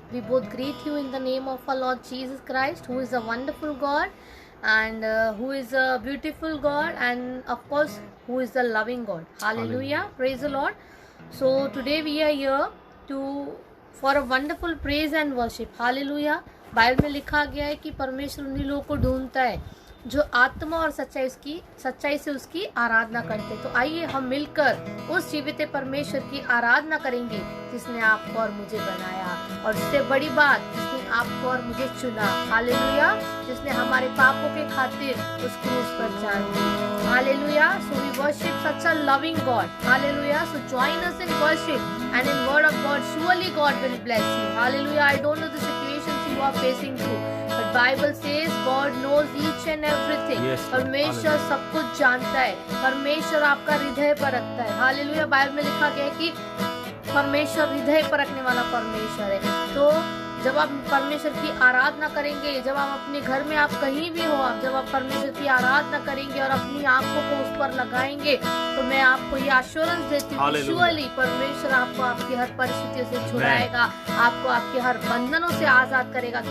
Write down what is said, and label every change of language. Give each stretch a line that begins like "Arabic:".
English: We both greet you in the name of our Lord Jesus Christ, who is a wonderful God and who is a beautiful God, and of course who is the loving God. Hallelujah. Praise the Lord. So today we are here for a wonderful praise and worship. Hallelujah.
Hindi: Bible में लिखा गया है कि परमेश्वर उन्हीं लोगों को ढूंढता है जो आत्मा और सच्चाई से उसकी आराधना करते। तो आइए हम मिलकर उस जीवित परमेश्वर की आराधना करेंगे जिसने आपको और मुझे बनाया, और उससे बड़ी बात, जिसने आपको और मुझे चुना। हालेलुया। जिसने हमारे पापों के खातिर उस क्रूस पर जान दी। Hallelujah.
English: So we worship such a loving God. Hallelujah. So join us in worship and in word of God. Surely God will bless you. Hallelujah. I don't know the situations you are facing through, but Bible says God knows each and everything.
Hindi: परमेश्वर सब कुछ जानता है. परमेश्वर आपका हृदय परखता है. Hallelujah. Bible में लिखा गया है कि परमेश्वर हृदय परखने वाला परमेश्वर है. तो जब आप परमेश्वर की आराधना करेंगे, जब आप अपने घर में, आप कहीं भी हो, आप जब आप परमेश्वर की आराधना करेंगे और अपनी आंखों को उस पर लगाएंगे, तो मैं आपको ये आश्योरेंस देती हूँ, श्योरली परमेश्वर आपको आपकी हर परिस्थितियों से छुड़ाएगा, आपको आपके हर बंधनों से आजाद करेगा.